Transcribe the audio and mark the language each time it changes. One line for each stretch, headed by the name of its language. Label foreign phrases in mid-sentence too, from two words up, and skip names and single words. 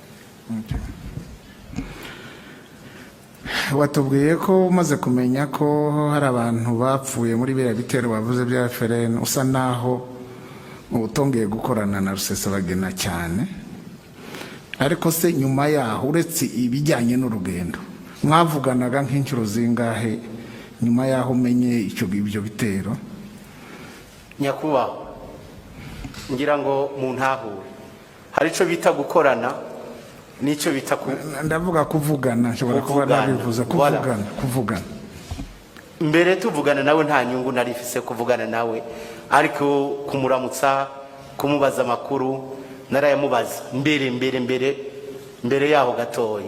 Kinyarwanda: Watubwiye ko umaze kumenya ko hari abantu bapfuye muri biriya bitero bavuze bya FRN, usa naho utongeye gukorana na Rusesabagina cyane, ariko se nyuma yaho uretse ibijyanye n'urugendo mwavuganaga nk'inshuro zingahe nyuma yaho umenye ibyo bitero?
Rundi: Nyakuba ngira ngo mu ntahure hari ico bita gukorana nico bita ndavuga kuvugana, nshobora kuba nabivuze kuvugana. Mbere tuvugana nawe nta nyungu narifise kuvugana nawe, ariko kumuramutsa, kumubaza amakuru narayamubaza mbere yaho gatoyi.